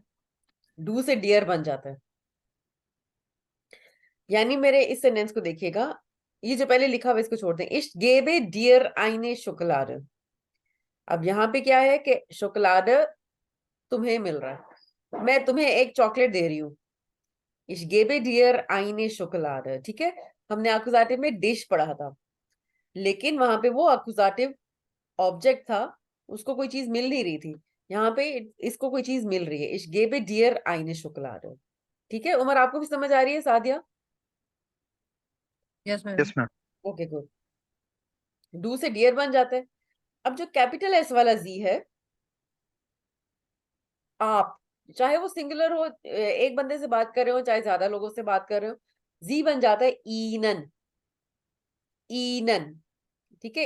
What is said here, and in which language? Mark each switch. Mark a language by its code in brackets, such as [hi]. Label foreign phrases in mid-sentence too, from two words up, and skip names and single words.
[hi] डू से डियर बन जाता है। यानी मेरे इस सेंटेंस को देखिएगा, ये जो पहले लिखा हुआ इसको छोड़ दें, [de] Ich gebe dir eine Schokolade. [hi] अब यहाँ पे क्या है कि शोकलाड तुम्हें मिल रहा है, मैं तुम्हें एक चॉकलेट दे रही हूँ। [de] Ich gebe dir eine Schokolade, [hi] ठीक है। हमने अकुजाटिव में डिश पढ़ा था, लेकिन वहां पे वो अकुजाटिव ऑब्जेक्ट था, उसको कोई चीज मिल नहीं रही थी। यहाँ पे इसको कोई चीज मिल रही है, [de] Ich gebe dir eine Schokolade, [hi] ठीक है। उमर आपको भी समझ आ रही है? सादिया? [en] Yes ma'am. Yes ma'am. okay good. [hi] डू से डियर बन जाता है। अब जो कैपिटल एस वाला जी है, आप चाहे वो सिंगुलर हो, एक बंदे से बात कर रहे हो, चाहे ज्यादा लोगों से बात कर रहे हो, जी बन जाता है ईनन, ईनन, ठीक है।